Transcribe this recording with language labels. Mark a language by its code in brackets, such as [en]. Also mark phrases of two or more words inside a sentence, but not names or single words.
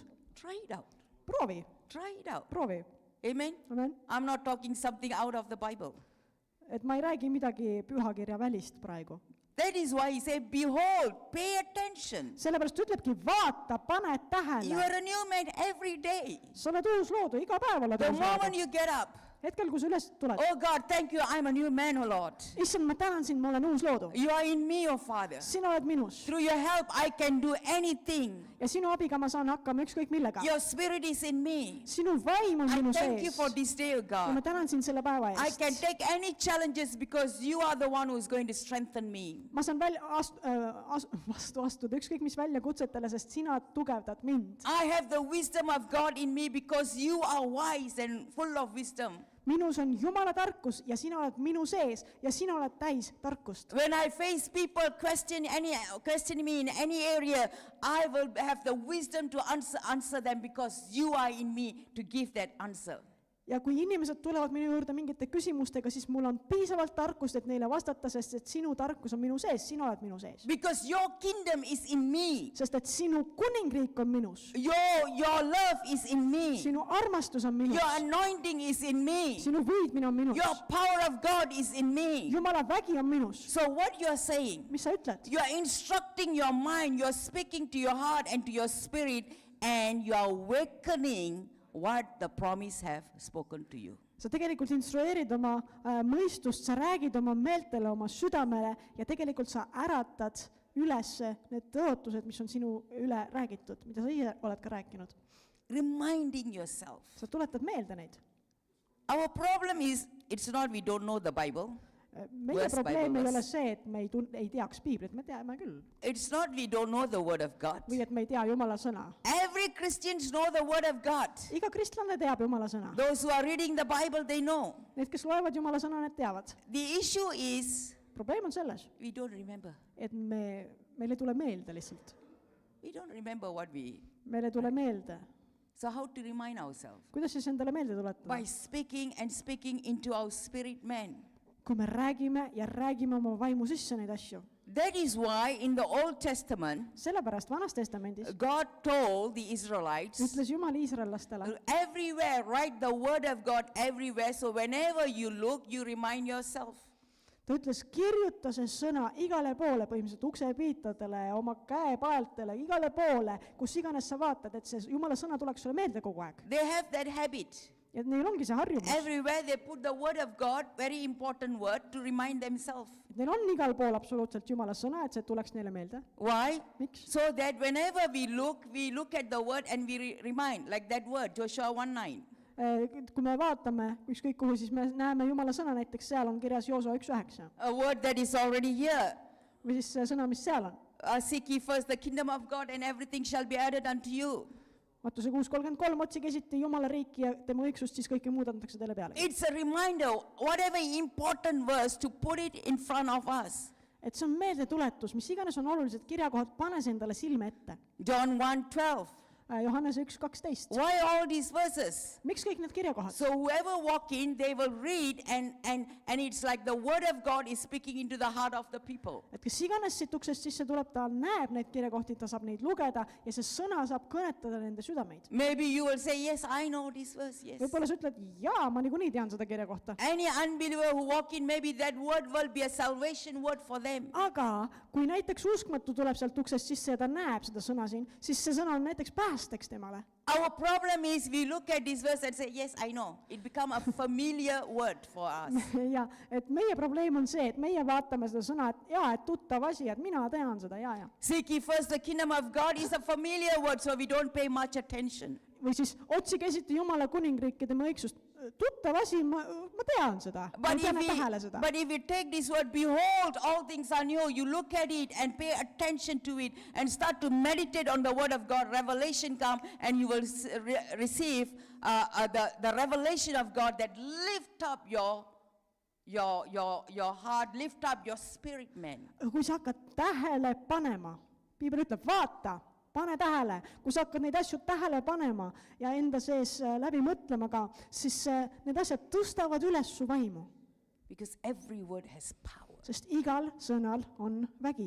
[en] Try it out. [et] Proovi, [en] Try it out. [et] proovi. [en] Amen. Amen. I'm not talking something out of the Bible. [et] Et ma ei räägi midagi pühakirja välist praegu. [en] That is why He said, behold, pay attention. [et] Sellepärast ütlebki, vaata, pane [en] You [et] tähele. [en] are a new man every day. [et] Sa oled uus loodu, iga päev oled [en] The [et] uus [en] moment [et] loodu. [en] you get up, [et] Hetkel, kui sa üles tuled. [en] oh God, thank you, I'm a new man, oh Lord. [et] Issand, ma tänan sind, ma olen uus loodu. [en] You are in me, oh Father. [et] Sina oled minus. [en] Through your help, I can do anything. [et] Ja sinu abiga ma saan hakkama ükskõik millega. [en] Your Spirit is in me. [et] Sinu vaim on [en] I [et] minu [en] thank you [et] sees. [en] for this day, oh [et] Ja ma [en] God. [et] tänan sind selle päeva [en] I can [et] eest. [en] take any challenges because you are the one who is going to strengthen me. [et] Ma saan vastu astuda ükskõik mis väljakutsetele, sest sina tugevdad mind. [en] I have the wisdom of God in me because you are wise and full of wisdom. [et] Minus on Jumala tarkus ja sina oled minu sees ja sina oled täis tarkust. [en] When I face people question me in any area, I will have the wisdom to answer them because you are in me to give that answer. [et] Ja kui inimesed tulevad minu juurde mingite küsimustega, siis mul on piisavalt tarkust, et neile vastata, sest et sinu tarkus on minu sees, sina oled minu sees. [en] Because your kingdom is in me. [et] Sest et sinu kuningriik on minus. [en] Your love is in me. [et] Sinu armastus on minus. [en] Your anointing is in me. [et] Sinu võidmine on minus. [en] Your power of God is in me. [et] Jumala vägi on minus. [en] So what you are saying, [et] Mis sa ütled? [en] you are instructing your mind, you are speaking to your heart and to your spirit, and you are awakening what the promise have spoken to you. [et] Sa tegelikult instrueerid oma mõistust, sa räägid oma meeltele, oma südamele ja tegelikult sa äratad üles need tõotused, mis on sinu üle räägitud, mida sa ise oled ka rääkinud. [en] Reminding yourself. [et] Sa tuletad meelde neid. [en] Our problem is, it's not we don't know the Bible. [et] Meie [en] Worst [et] probleem [en] Bible [et] ei ole [en] verse. [et] see, et me ei teaks Piiblit, me teame küll. [en] It's not we don't know the word of God. [et] Või et me ei tea Jumala sõna. [en] Every Christians know the word of God. [et] Iga kristlane teab Jumala sõna. [en] Those who are reading the Bible, they know. [et] Need, kes loevad Jumala sõna, need teavad. [en] The issue is, [et] Probleem on selles, [en] we don't remember. [et] et meil ei tule meelde lihtsalt. [en] We don't remember what we... [et] Meil ei tule meelde. [en] So how to remind ourselves? [et] Kuidas siis endale meelde tuletada? [en] By speaking and speaking into our spirit man. [et] Kui me räägime ja räägime oma vaimu sisse neid asju. [en] That is why in the Old Testament, [et] Sellepärast Vanas Testamendis [en] God told the Israelites, [et] ütles Jumal iisraellastele, [en] everywhere, write the word of God everywhere. So whenever you look, you remind yourself. [et] ta ütles, kirjuta see sõna igale poole, põhimõtteliselt uksepiitadele, oma käepaeltele, igale poole, kus iganes sa vaatad, et see Jumala sõna tuleks sulle meelde kogu aeg. [en] They have that habit. [et] Ja neil ongi see harjumus. [en] Everywhere they put the word of God, very important word, to remind themselves. [et] Neil on igal pool absoluutselt Jumala sõna, et see tuleks neile meelde. [en] Why? [et] Miks? [en] So that whenever we look at the word and we remind, like that word, Joshua 1:9. [et] Kui me vaatame ükskõik kuhu, siis me näeme Jumala sõna, näiteks seal on kirjas Joosua 1:9. [en] A word that is already here. [et] Või siis see sõna, mis seal on. [en] Seek ye first the kingdom of God and everything shall be added unto you. [et] Mattuse 6:33, otsige esiti Jumala riiki ja tema õigsust, siis kõike muud antakse teile peale. [en] It's a reminder, whatever important verse, to put it in front of us. [et] Et see on meeldetuletus, mis iganes on olulised kirjakohad, pane see endale silme ette. [en] John 1:12. [et] Johannese 1:12. [en] Why all these verses? [et] Miks kõik need kirjakohad? [en] So whoever walk in, they will read and it's like the word of God is speaking into the heart of the people. [et] Et kes iganes siit uksest sisse tuleb, ta näeb neid kirjakohti, ta saab neid lugeda ja see sõna saab kõnetada nende südameid. [en] Maybe you will say, yes, I know this verse, yes. [et] Võib-olla sa ütled, jaa, ma niikuinii tean seda kirjakohta. [en] Any unbeliever who walk in, maybe that word will be a salvation word for them. [et] Aga kui näiteks uskmatu tuleb sealt uksest sisse ja ta näeb seda sõna siin, siis see sõna on näiteks päästeks temale. [en] Our problem is we look at this verse and say, yes, I know. It become a familiar word for us. [et] Ja, et meie probleem on see, et meie vaatame seda sõna, et jaa, et tuttav asi, et mina tean seda, jaa. [en] Seek ye first the kingdom of God is a familiar word, so we don't pay much attention. [et] Või siis otsige esiti Jumala kuningriiki tema õigsust. Tuttav asi, ma tean seda. Ma tean tähele seda. [en] But if you take this word, behold, all things are new, you look at it and pay attention to it and start to meditate on the word of God, revelation come and you will receive the revelation of God that lift up your heart, lift up your spirit, man. [et] Kui sa hakkad tähele panema, Piibel ütleb, vaata, pane tähele, kui sa hakkad neid asju tähele panema ja enda sees läbi mõtlema ka, siis need asjad tõstavad üles su vaimu. [en] Because every word has power. [et] Sest igal sõnal on vägi.